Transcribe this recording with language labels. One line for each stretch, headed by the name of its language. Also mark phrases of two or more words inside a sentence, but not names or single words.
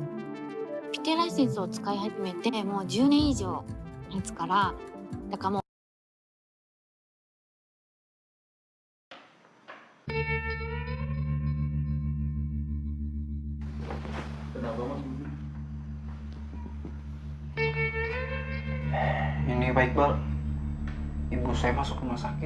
Japanese: ピテラエッセンスを使い始めてもう10年以上経つから、だからもう。
Indonesian: Kenapa Mas Budi? Ini Pak Iqbal, ibu saya masuk rumah sakit.